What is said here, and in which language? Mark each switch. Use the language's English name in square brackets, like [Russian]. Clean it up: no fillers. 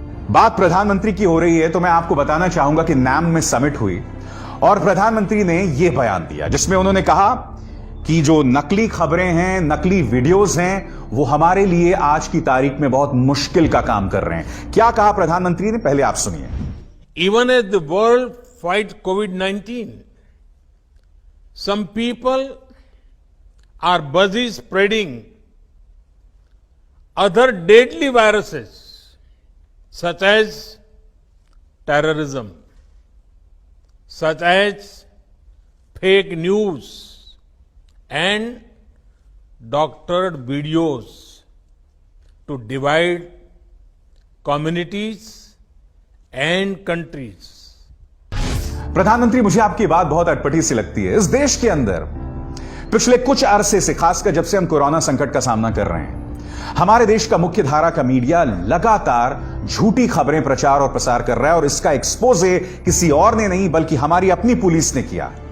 [Hindi] बात प्रधानमंत्री की हो रही है तो मैं आपको बताना चाहूंगा कि नाम में समिट हुई और प्रधानमंत्री ने यह बयान दिया जिसमें उन्होंने कहा कि जो नकली खबरें हैं, नकली वीडियोस हैं, वो हमारे लिए आज की तारीख में बहुत मुश्किल का काम कर रहे हैं। क्या कहा प्रधानमंत्री ने, पहले आप सुनिए। [English] Even as the world fight COVID-19, some people are busy spreading other deadly viruses such as terrorism, such as fake news and doctored videos to divide communities and countries. [Hindi] प्रधानमंत्री, मुझे आपकी बात बहुत अटपटी सी लगती है। इस देश के अंदर पिछले कुछ अरसे से, खासकर जब से हम कोरोना संकट का सामना कर रहे हैं, हमारे देश का मुख्य धारा का मीडिया लगातार झूठी खबरें प्रचार और प्रसार कर रहा है, और इसका एक्सपोजे किसी और ने नहीं बल्कि हमारी अपनी पुलिस ने किया।